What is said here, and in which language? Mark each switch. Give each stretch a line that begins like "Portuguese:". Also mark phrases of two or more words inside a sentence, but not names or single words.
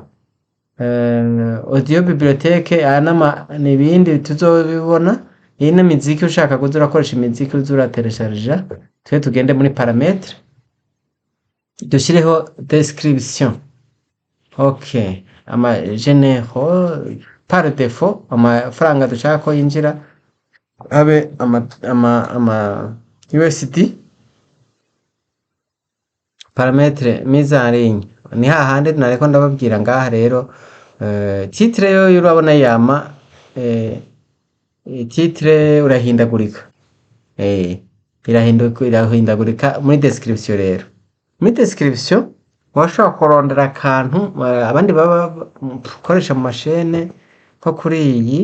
French: Audio bibliothèque
Rundi: n'ibindi tuzobibona. Iyi ni miziki, ushaka kuza urakoresha imiziki uza urateresharija. Twe tugende muri parametre dushireho description. Okay, ama
French: généraux par défaut
Rundi: amafaranga dushaka ko yinjira abe ama USD.
French: Parametre mise en ligne
Rundi: ni hahandi nareko ndababwira ngaha rero. Titre yo urabona yama titre urahindagurika, irahindagurika muri description. Rero muri description washobora kurondera akantu abandi baba koresha mu mashene nko kuri iyi.